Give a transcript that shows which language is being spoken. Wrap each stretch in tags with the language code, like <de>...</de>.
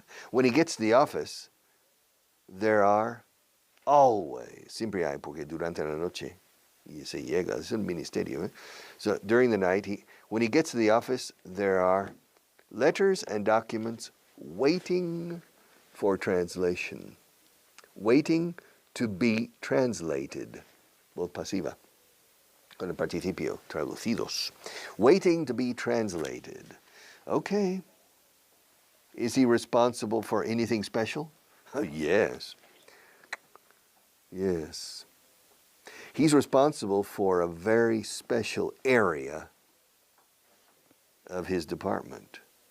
<en>When he gets to the office, there are always,</en> <es>siempre hay, porque durante la noche y se llega, es un ministerio. Eh?</es> <en>So during the night, when he gets to the office, there are letters and documents waiting for translation, waiting to be translated.</en> <es>Voz pasiva, con el participio, traducidos.</es> <en>Waiting to be translated. Okay. Is he responsible for anything special? Oh, yes. Yes. He's responsible for a very special area of his department.</en>